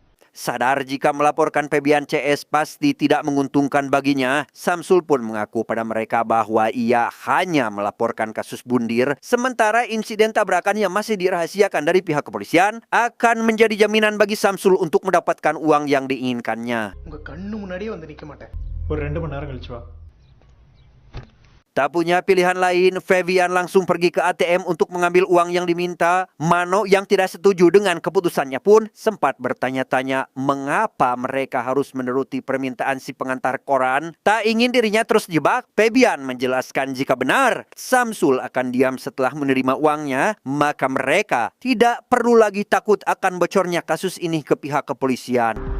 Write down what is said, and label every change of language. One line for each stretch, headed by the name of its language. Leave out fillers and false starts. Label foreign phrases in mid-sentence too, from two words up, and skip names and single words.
Indonesian: Sadar jika melaporkan Febian CS pasti tidak menguntungkan baginya, Samsul pun mengaku pada mereka bahwa ia hanya melaporkan kasus bundir, sementara insiden tabrakan yang masih dirahasiakan dari pihak kepolisian akan menjadi jaminan bagi Samsul untuk mendapatkan uang yang diinginkannya.
Tamil: ஒரு 2 மணி நேரம் கழிச்சு வா.
Indonesian: Tak punya pilihan lain, Febian langsung pergi ke ATM untuk mengambil uang yang diminta. Mano yang tidak setuju dengan keputusannya pun sempat bertanya-tanya mengapa mereka harus menuruti permintaan si pengantar koran. Tak ingin dirinya terus jebak, Febian menjelaskan jika benar Samsul akan diam setelah menerima uangnya, maka mereka tidak perlu lagi takut akan bocornya kasus ini ke pihak kepolisian.